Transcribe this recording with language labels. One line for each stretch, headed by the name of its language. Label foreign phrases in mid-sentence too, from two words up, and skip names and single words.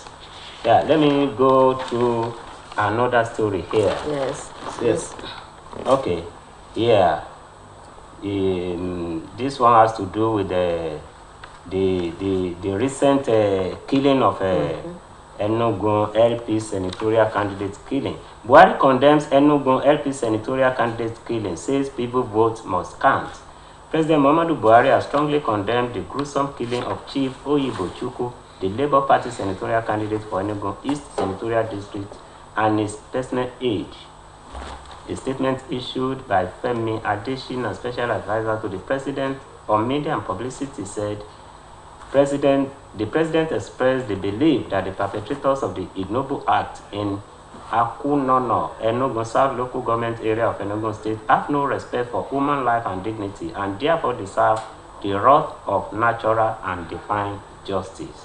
English: Yeah, let me go to another story here. Yes. Okay. Yeah. This one has to do with the recent killing of Enugu LP senatorial candidate killing. Buhari condemns Enugu LP senatorial candidate killing, says people vote must count. President Muhammadu Buhari has strongly condemned the gruesome killing of Chief Oyibo Chukwu, the Labour Party senatorial candidate for Enugu East Senatorial District, and his personal age. A statement issued by Femi Adesina, special advisor to the president on media and publicity, said, the president expressed the belief that the perpetrators of the ignoble act in Akunono, Enugu South local government area of Enugu State, have no respect for human life and dignity, and therefore deserve the wrath of natural and divine justice.